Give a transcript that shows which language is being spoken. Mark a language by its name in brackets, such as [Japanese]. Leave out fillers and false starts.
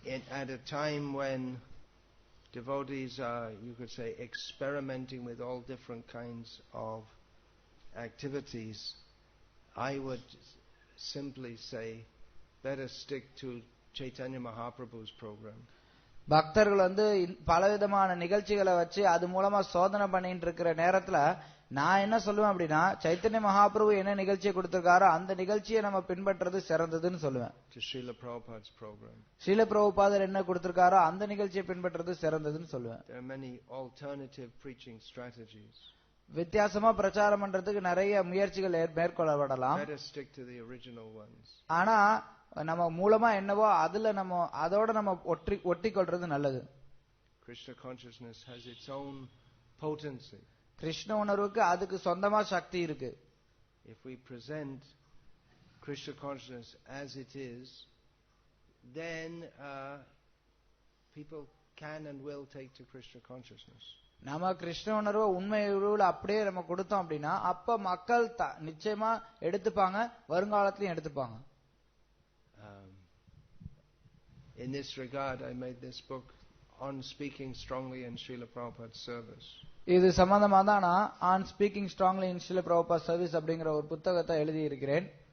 [English] At a time when devotees are, you could say, experimenting with all different kinds of activities, I would simply say, better stick to Chaitanya Mahaprabhu's program. [Tamil] பக்தர்கள் பலவிதமான நிகழ்ச்சிகளை வச்சு அது மூலமா சோதனை பண்ணிட்டு இருக்கிற நேரத்துல நான் என்ன சொல்லுவேன் அப்படின்னா, சைத்தன்ய மகாபிரபு என்ன நிகழ்ச்சியை கொடுத்திருக்காரோ அந்த நிகழ்ச்சியை நம்ம பின்பற்றது சிறந்ததுன்னு சொல்லுவேன். [English] Srila Prabhupada's program. [Tamil] ஸ்ரீல பிரபுபாதர் என்ன கொடுத்திருக்காரோ அந்த நிகழ்ச்சியை பின்பற்றது சிறந்ததுன்னு சொல்லுவேன். [English] There are many alternative preaching strategies. [Tamil] வித்தியாசமா பிரச்சாரம் பண்றதுக்கு நிறைய முயற்சிகள் மேற்கொள்ளப்படலாம். [English] Better stick to the original ones. [Tamil] ஆனா நம்ம மூலமா என்னவோ அதுல அதோட நம்ம ஒட்டி கொள்றது நல்லது. [English] Krishna consciousness has its own potency. [Tamil] Krishna உணர்வுக்கு அதுக்கு சொந்தமா சக்தி இருக்கு. [English] If we present Krishna consciousness as it is, then people can and will take to Krishna consciousness. [Tamil] நம்ம கிருஷ்ண உணர்வை உண்மை உருவில் அப்படியே நம்ம கொடுத்தோம் அப்படின்னா அப்ப மக்கள் நிச்சயமா எடுத்துப்பாங்க, வருங்காலத்திலையும் எடுத்துப்பாங்க. [English] In this regard, I made this book on speaking strongly in Srila Prabhupada's service. [Tamil] இது சம்பந்தமா தான் நான் [English] on speaking strongly in Srila Prabhupada's service [Tamil] அப்படிங்கிற ஒரு புத்தகத்தை எழுதி இருக்கிறேன்.